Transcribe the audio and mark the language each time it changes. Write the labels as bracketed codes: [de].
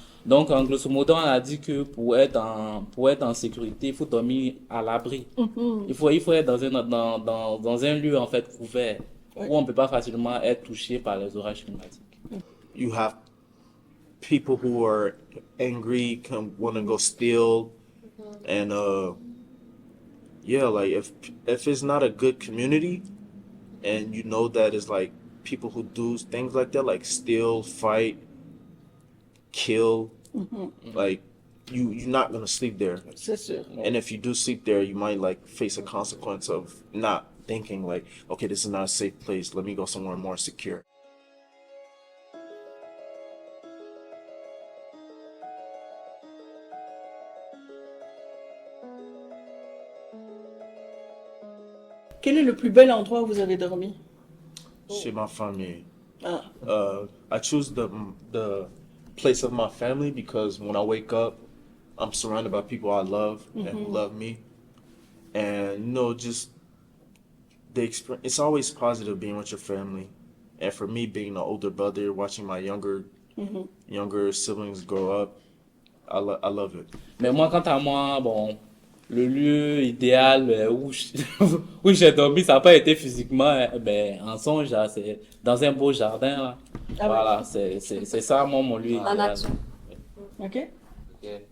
[fr] Donc en grosso modo on a dit que pour être en sécurité il faut dormir à l'abri. Il faut être dans un lieu en fait couvert où on peut pas facilement être touché par les orages climatiques. [en] You have people who are angry, want to go steal, and yeah, like if it's not a good community, and you know that it's like people who do things like that, like steal, fight, kill, like you're not gonna sleep there. [fr] C'est sûr. [en] And if you do sleep there, you might like face a consequence of not thinking like, okay, this is not a safe place. Let me go somewhere more secure. [fr] Quel est le plus bel endroit où vous avez dormi? Chez ma famille. Ah, [en] I choose the place of my family because when I wake up, I'm surrounded by people I love and who love me, and just the experience. It's always positive being with your family, and for me, being an older brother, watching my younger siblings grow up, I love it. [fr] Mais moi, quant à moi, bon, le lieu idéal où j'ai dormi, ça n'a pas été physiquement, en songe, là, c'est dans un beau jardin, là. Ah ouais. Voilà, c'est ça, moi, mon lieu En idéal. nature. OK? Ok.